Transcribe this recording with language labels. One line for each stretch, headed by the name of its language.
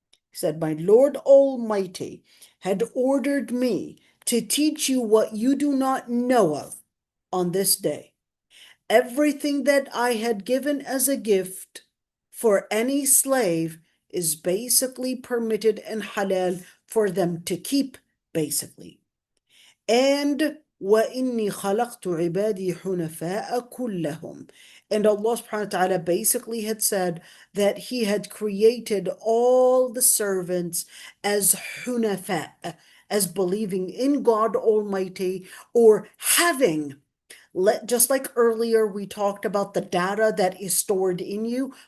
English: He said, my Lord Almighty had ordered me to teach you what you do not know of on this day. Everything that I had given as a gift for any slave is basically permitted and halal for them to keep, basically.
Arabic: And وَإِنِّي خَلَقْتُ عِبَادِي حُنَفَاءَ كُلَّهُمْ.
English: And Allah subhanahu wa ta'ala basically had said that He had created all the servants as hunafa, as believing in God Almighty, or having, just like earlier we talked about the data that is stored in you.